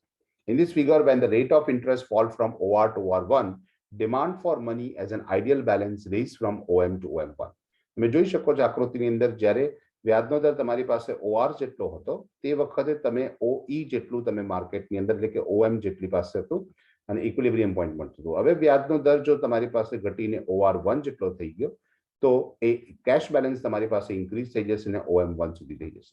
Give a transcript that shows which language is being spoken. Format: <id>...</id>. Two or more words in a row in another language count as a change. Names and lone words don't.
<en>In this figure, when the rate of interest fall from OR to OR1, demand for money as an ideal balance raised from OM to OM1.</en> <gu>તમે જોઈ શકો છો આકૃતિની અંદર, જ્યારે વ્યાજનો દર તમારી પાસે OR જેટલો હતો તે વખતે તમે OE જેટલું તમે માર્કેટની અંદર એટલે કે OM જેટલી પાસે હતું અને</gu> <en>equilibrium point</en> <gu>મળતું હતું. હવે વ્યાજનો દર જો તમારી પાસે ઘટીને OR1 જેટલો થઈ ગયો તો એ</gu> <en>cash balance</en> <gu>તમારી પાસે ઇન્ક્રીઝ થઈ જશે અને OM1 સુધી થઈ જશે.</gu>